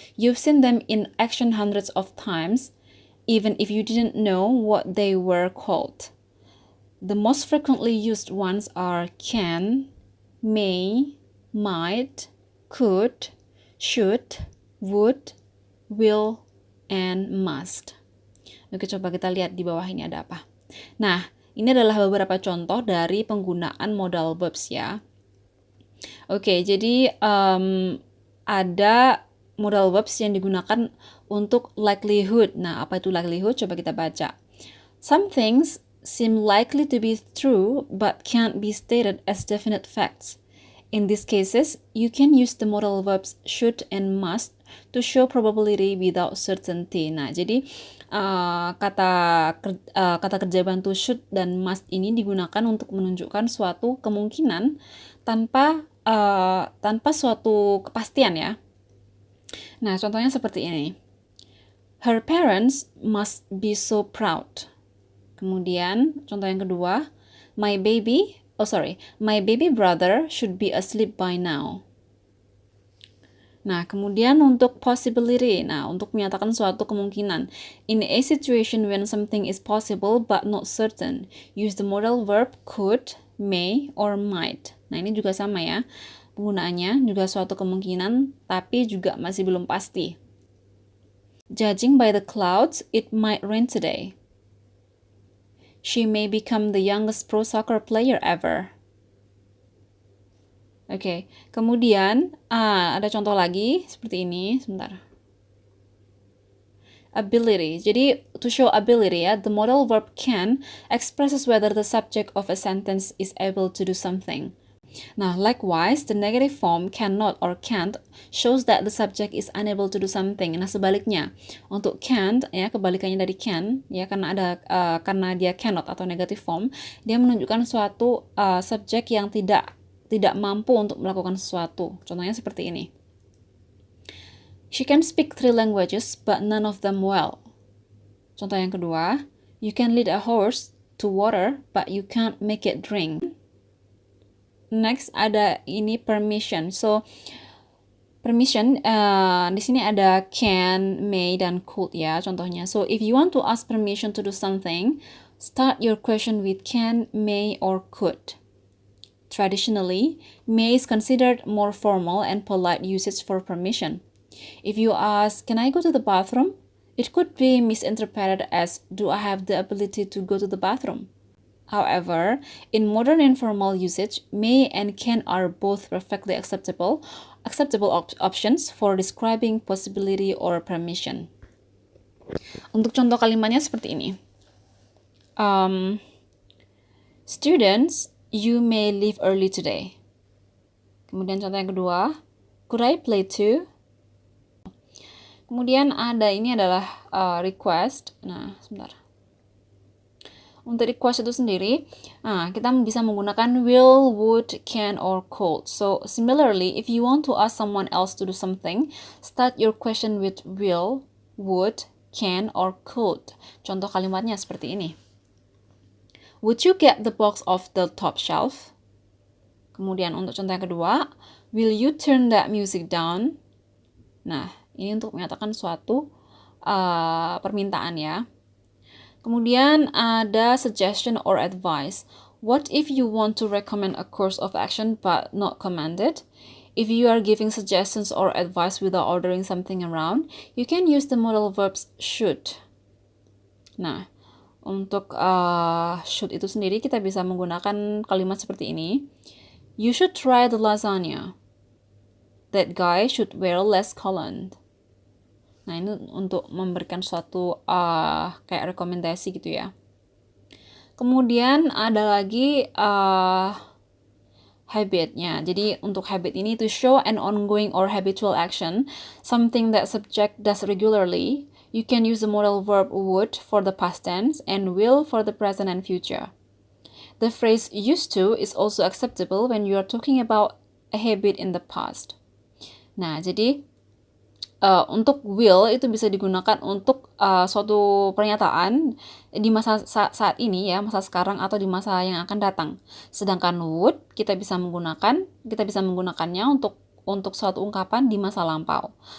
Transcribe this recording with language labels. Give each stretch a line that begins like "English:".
English: You've seen them in action hundreds of times, even if you didn't know what they were called. The most frequently used ones are can, may, might, could, should, would, will, and must.
Indonesian: Oke, coba kita lihat di bawah ini ada apa. Nah, ini adalah beberapa contoh dari penggunaan modal verbs, ya. Oke, jadi ada modal verbs yang digunakan untuk likelihood. Nah, apa itu likelihood? Coba kita baca.
English: Some things seem likely to be true but can't be stated as definite facts. In these cases, you can use the modal verbs should and must to show probability without certainty.
Indonesian: Nah, jadi kata kerja bantu should dan must ini digunakan untuk menunjukkan suatu kemungkinan tanpa suatu kepastian, ya. Nah, contohnya seperti ini.
English: Her parents must be so proud.
Indonesian: Kemudian, contoh yang kedua,
English: my baby brother should be asleep by now.
Indonesian: Nah, kemudian untuk possibility, untuk menyatakan suatu kemungkinan.
English: In a situation when something is possible but not certain, use the modal verb could, may, or might.
Indonesian: Nah, ini juga sama, ya. Penggunaannya juga suatu kemungkinan, tapi juga masih belum pasti.
English: Judging by the clouds, it might rain today. She may become the youngest pro soccer player ever.
Indonesian: Oke, kemudian ada contoh lagi seperti ini, sebentar.
English: Ability. Jadi, to show ability, ya, the modal verb can expresses whether the subject of a sentence is able to do something. Nah, likewise, the negative form cannot or can't shows that the subject is unable to do something.
Indonesian: Nah, sebaliknya, untuk can't, ya, kebalikannya dari can, ya, karena dia cannot atau negative form, dia menunjukkan suatu subjek yang tidak mampu untuk melakukan sesuatu. Contohnya seperti ini.
English: She can speak 3 languages, but none of them well.
Indonesian: Contoh yang kedua,
English: you can lead a horse to water, but you can't make it drink.
Indonesian: Next ada ini permission. So permission di sini ada can, may, dan could, ya, contohnya.
English: So if you want to ask permission to do something, start your question with can, may, or could. Traditionally, may is considered more formal and polite usage for permission. If you ask, can I go to the bathroom? It could be misinterpreted as, do I have the ability to go to the bathroom? However, in modern informal usage, may and can are both perfectly acceptable options for describing possibility or permission.
Indonesian: Untuk contoh kalimatnya seperti ini.
English: Students, you may leave early today.
Indonesian: Kemudian contoh yang kedua,
English: could I play too?
Indonesian: Kemudian ini adalah request. Nah, sebentar. Untuk request itu sendiri, kita bisa menggunakan will, would, can, or could.
English: So, similarly, if you want to ask someone else to do something, start your question with will, would, can, or could.
Indonesian: Contoh kalimatnya seperti ini.
English: Would you get the box off the top shelf?
Indonesian: kemudian untuk contoh yang kedua,
English: will you turn that music down?
Indonesian: Nah, ini untuk menyatakan suatu permintaan ya. Kemudian ada
English: suggestion or advice. What if you want to recommend a course of action but not command it? If you are giving suggestions or advice without ordering something around, you can use the modal verbs should.
Indonesian: Nah, untuk should itu sendiri kita bisa menggunakan kalimat seperti ini.
English: You should try the lasagna. That guy should wear less cologne.
Indonesian: Nah, ini untuk memberikan suatu kayak rekomendasi gitu ya. Kemudian ada lagi habitnya. Jadi untuk habit ini,
English: to show an ongoing or habitual action, something that subject does regularly, you can use the modal verb would for the past tense and will for the present and future. The phrase used to is also acceptable when you are talking about a habit in the past.
Indonesian: Nah, jadi untuk will itu bisa digunakan untuk suatu pernyataan di masa saat ini ya, masa sekarang atau di masa yang akan datang. Sedangkan would kita bisa menggunakannya untuk suatu ungkapan di masa lampau.